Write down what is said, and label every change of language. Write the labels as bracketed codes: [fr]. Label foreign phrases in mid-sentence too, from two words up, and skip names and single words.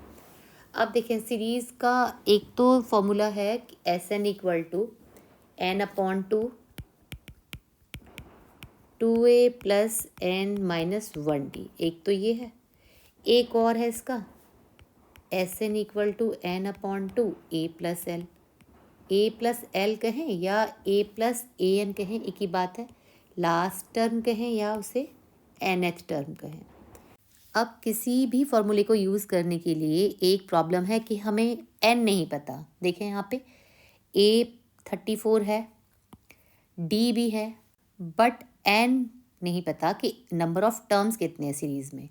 [hi] अब देखें सीरीज़ का एक तो फॉर्मूला है कि SN = n/2 2a + n-1d। एक तो ये है, एक और है इसका SN = n/2 a + l। a + l कहें या a + an कहें, एक ही बात है। [en] last term [hi] कहें या उसे [en] nth term [hi] कहें। अब किसी भी फॉर्मूले को यूज़ करने के लिए एक प्रॉब्लम है कि हमें n नहीं पता। देखें यहाँ पे a 34 है, d भी है, बट n नहीं पता कि [en] number of terms [hi] कितने हैं सीरीज़ में।